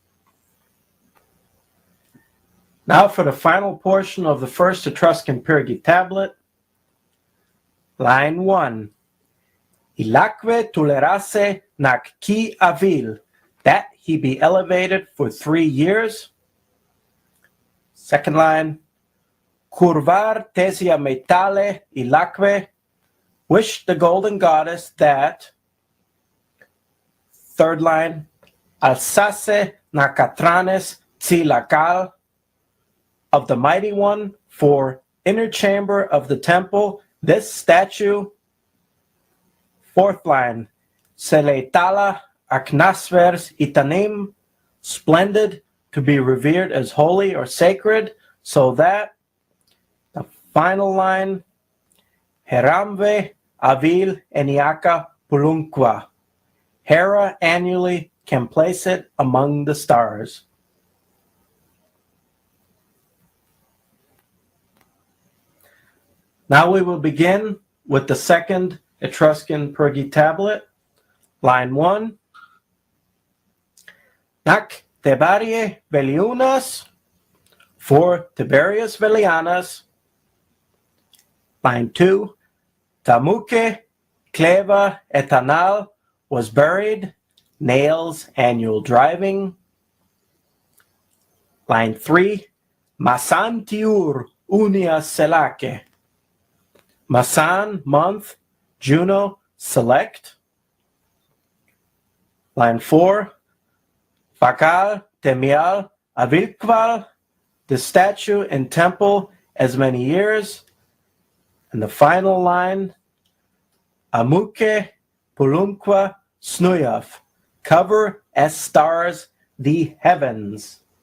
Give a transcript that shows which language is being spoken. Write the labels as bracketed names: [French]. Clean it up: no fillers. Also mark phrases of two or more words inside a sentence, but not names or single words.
[English] Now for the final portion of the first Etruscan Pergi tablet. Line 1. [Etruscan] Ilaque tolerase nac qui avil, [English] that he be elevated for 3 years. Second line. [Etruscan] Curvar tesia metale ilaque, [English] wish the golden goddess that. Third line. [Etruscan] Alsace nacatranes tsilacal, [English] of the mighty one for inner chamber of the temple, this statue. Fourth line. [Etruscan] Seleitala aknasvers itanim, [English] splendid, to be revered as holy or sacred, so that. The final line. [Etruscan] Heramve avil eniaca pulunqua, [English] Hera annually can place it among the stars. Now we will begin with the second Etruscan Pergi tablet, line 1. [Etruscan] Nac Thebarie Veliunas, [English] for Tiberius Velianus. Line 2. [Etruscan] Tamuque Cleva Etanal [English] was buried, nails annual driving. Line 3. [Etruscan] Masantiur unia selake, [English] Masan month, Juno select. Line 4, [Etruscan] Bakal, Temial, Avilkval, [English] the statue and temple as many years. And the final line, [Etruscan] Amuke, Pulumqua, Snuyaf, [English] cover as stars the heavens.